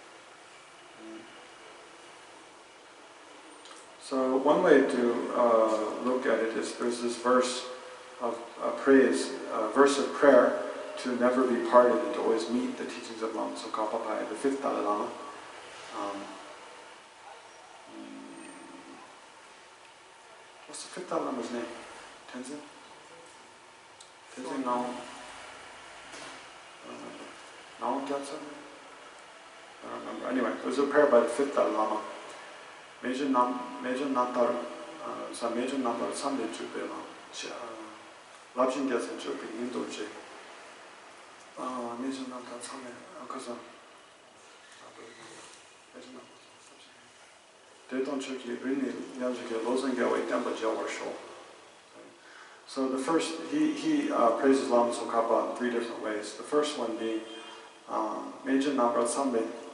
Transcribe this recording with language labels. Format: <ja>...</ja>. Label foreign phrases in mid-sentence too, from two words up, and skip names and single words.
<en>So one way to look at it is there's this verse of praise, a verse of prayer to never be parted and to always meet the teachings of Lama Tsongkhapa by the 5th Dalai Lama. What's the fifth Dalai Lama's name? Tenzin? Tenzin Naum? Naum Gyatso? I don't remember. Anyway, it was a prayer by the fifth Dalai Lama. Major Namtar, Major Namtar Sunday Chupela, Labshin Gyatso Chupi, Indoche. Major Namtar Sunday, Akaza. So the first, he praises Lama Tsongkhapa in 3 different ways. The first one being Major Namtar Sunday.</en>